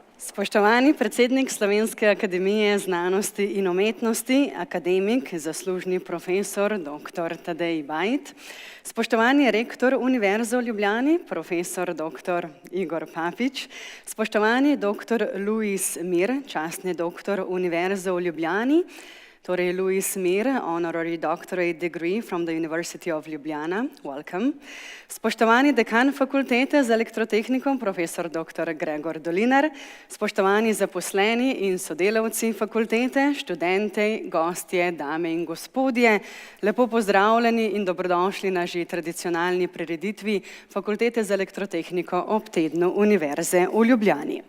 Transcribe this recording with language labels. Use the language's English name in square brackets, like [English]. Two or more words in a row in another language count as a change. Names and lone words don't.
[Slovenian] Spoštovani predsednik Slovenske akademije znanosti in umetnosti, akademik, zaslužni profesor dr. Tadej Bajd, spoštovani rektor Univerze v Ljubljani, profesor dr. Igor Papič, spoštovani dr. Luis Mir, častni doktor Univerze v Ljubljani, torej Luis Mir, [English] honorary doctorate degree from the University of Ljubljana, welcome. [Slovenian] Spoštovani dekan fakultete za elektrotehniko, profesor dr. Gregor Dolinar, spoštovani zaposleni in sodelavci fakultete, študente, gostje, dame in gospodje, lepo pozdravljeni in dobrodošli na že tradicionalni prireditvi Fakultete za elektrotehniko ob tednu Univerze v Ljubljani.